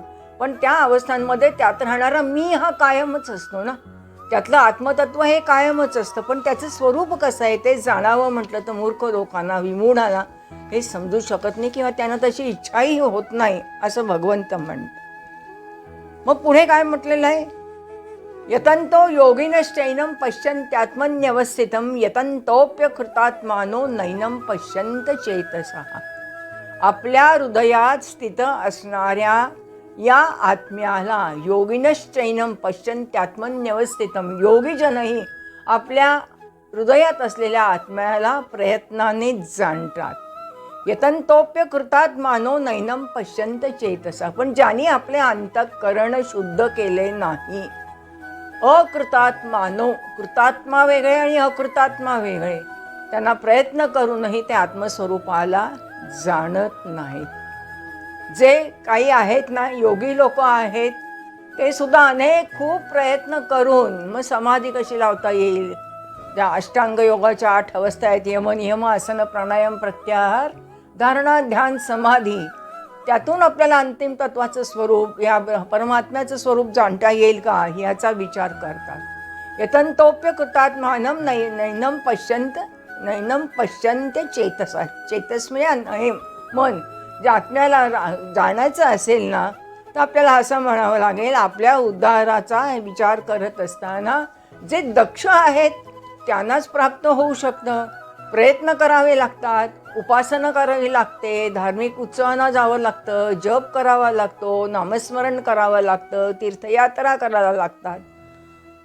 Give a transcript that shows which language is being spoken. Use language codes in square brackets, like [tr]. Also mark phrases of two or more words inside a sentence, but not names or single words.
[mr] पण त्या अवस्थांमध्ये त्यात राहणारा मी हा कायमच असतो ना, त्यातलं आत्मतत्व हे कायमच असतं. पण त्याचं स्वरूप कसं आहे ते जाणावं म्हटलं तर मूर्ख लोकांना, विमूढाला हे समजू शकत नाही किंवा त्यांना तशी इच्छाही होत नाही असं भगवंत म्हणतात. मग पुढे काय म्हटलेलं आहे? [sa] यतंतो योगिनश्चैनं पश्यन्त्यात्मन्यवस्थितं यतंतोऽप्यकृतात्मानो नैनं पश्यन्त चेतसः. [mr] आपल्या हृदयात स्थित असणाऱ्या या आत्म्याला [sa] योगिनश्चैनं पश्यन्त्यात्मन्यवस्थितं, [mr] योगीजनही आपल्या हृदयात असलेल्या आत्म्याला प्रयत्नाने जाणतात. [sa] यतंतोऽप्यकृतात्मानो नैनं पश्यन्त चेतसा. [mr] पण ज्यांनी आपले अंतःकरण शुद्ध केले नाही, अकृतात्मानो, कृतात्मा वेगळे आणि अकृतात्मा वेगळे, त्यांना प्रयत्न करूनही ते आत्मस्वरूपाला जाणत नाहीत. जे काही आहेत ना योगी लोक आहेत, ते सुद्धा अनेक खूप प्रयत्न करून मग समाधी कशी लावता येईल, त्या अष्टांग योगाच्या 8 अवस्था आहेत, यम नियम आसन प्राणायाम प्रत्याहार धारणा ध्यान समाधी, त्यातून आपल्याला अंतिम तत्वाचं स्वरूप या परमात्म्याचं स्वरूप जाणता येईल का याचा विचार करतात. [sa] यतंतोऽप्यकृतात्मानं नैनं पश्यन्ते चेतसा. [mr] चेतस म्हणजे मन. जे आत्म्याला जाणायचं असेल ना तर आपल्याला असं म्हणावं लागेल, आपल्या उद्धाराचा विचार करत असताना जे दक्ष आहेत त्यांनाच प्राप्त होऊ शकतं. प्रयत्न करावे लागतात, उपासना करावी लागते, धार्मिक उत्सवांना जावं लागतं, जप करावा लागतो, नामस्मरण करावं लागतं, तीर्थयात्रा करायला लागतात.